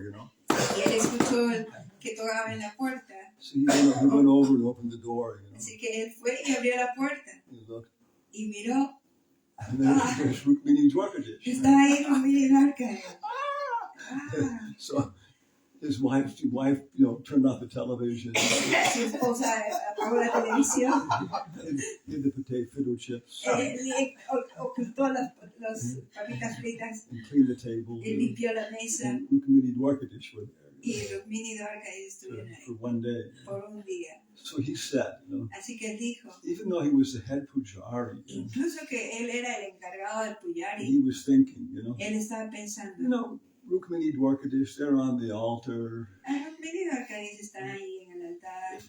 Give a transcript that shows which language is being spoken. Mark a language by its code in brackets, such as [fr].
[es] Y él escuchó que tocaba en la puerta. [en] So he went over and opened the door, [es] Así que él fue y abrió la puerta. [en] He looked. [es] Y miró. [en] And then there's Rukmini Dwarkadish. [es] Está ahí Rukmini Dwarkadish. [en] So his wife, turned off the television. [es] Su esposa apagó la televisión. [en] Hid the potato chips. [es] Ocultó las papitas fritas. [en] And cleaned the table. [es] Limpió la mesa. [en] And Rukmini Dwarkadish were there. [es] Y Rukmini Dwarkadish estuvieron ahí. [en] For one day. [es] Por un día. [en] So he said, [es] Así que él dijo, [en] even though he was the head pujari, [es] incluso que él era el encargado del pujari, [en] he was thinking, [es] él estaba pensando, [en] Rukmini Dwarkadish, they're on the altar. [es] Rukmini Dwarkadish están ahí en el altar.